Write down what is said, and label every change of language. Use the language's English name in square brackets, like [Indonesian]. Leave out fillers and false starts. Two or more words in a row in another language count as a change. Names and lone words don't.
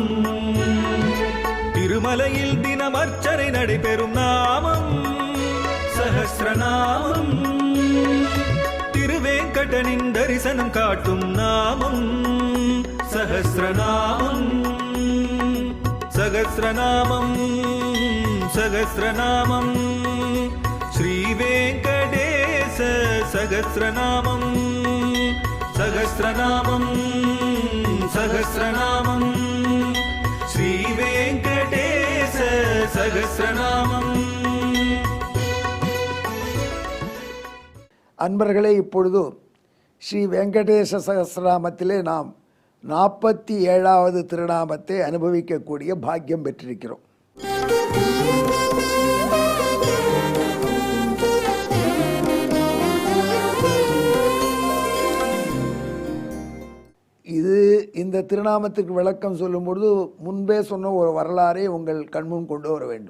[Tamil] திருமலையில் தினம் அர்ச்சனை நடைபெறும் நாமம் சஹஸ்ரநாமம். திருவேங்கடனின் தரிசனம் காட்டும் நாமம் சஹஸ்ரநாமம். [Sanskrit] सहस्रनामं सहस्रनामं श्रीवेङ्कटेश सहस्रनामं सहस्रनामं सहस्रनामं श्रीवेङ्कटेश सहस्रनामம். [Tamil] அன்பர்களே, இப்பொழுது ஸ்ரீ வெங்கடேச சகஸ்ரநாமத்திலே நாம் 47வது திருநாமத்தை அனுபவிக்கக்கூடிய பாக்கியம் பெற்றிருக்கிறோம். இந்த திருநாமத்திற்கு விளக்கம் சொல்லும்பொழுது முன்பே சொன்ன ஒரு வரலாறை உங்கள் கண்முன் கொண்டு வர வேண்டும்.